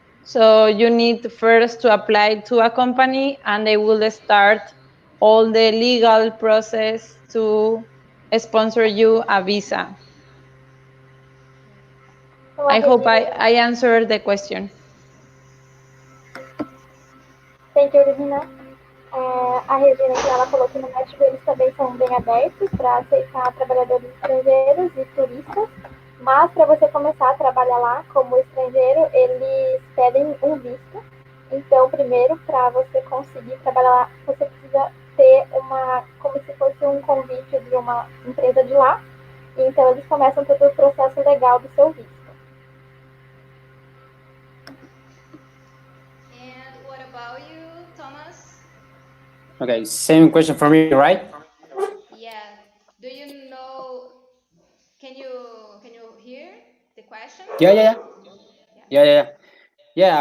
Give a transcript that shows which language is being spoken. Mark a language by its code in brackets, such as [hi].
[en] So you need first to apply to a company and they will start all the legal process to sponsor you a visa. I hope I answered the question. Thank you, Regina. [pt] A Regina, então, ela falou que no México eles também são bem abertos para aceitar trabalhadores estrangeiros e turistas, mas para você começar a trabalhar lá como estrangeiro, eles pedem um visto. Então, primeiro, para você conseguir trabalhar lá, você precisa ter como se fosse um convite de uma empresa de lá. Então, eles começam todo o processo legal do seu visto. [en] And what about you, Thomas? Okay, same question for me, right? Yeah. Do you know? Can you hear the question? Yeah.